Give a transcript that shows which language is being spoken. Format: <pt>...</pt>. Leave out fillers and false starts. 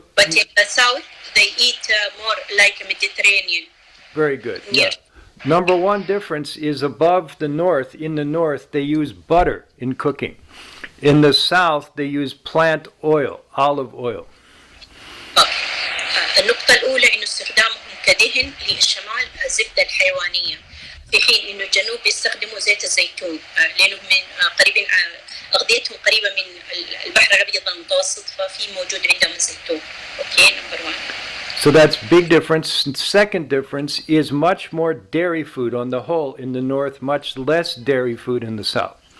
<en>But in the south they eat more like Mediterranean. Very good. Yeah. Number one difference is above the north. In the north, they use butter in cooking. In the south, they use plant oil, olive oil.</en> <ar>النقطة الأولى إنه استخدامهم كدهن للشمال الزبدة الحيوانية، في حين إنه الجنوب بيستخدموا زيت الزيتون لأنه من قريبين أغذيتهم قريبة من البحر الأبيض المتوسط، ففي موجود عندهم الزيتون.</ar> <en>Okay number 1. So that's big difference. Second difference is much more dairy food on the whole in the north, much less dairy food in the south.</en>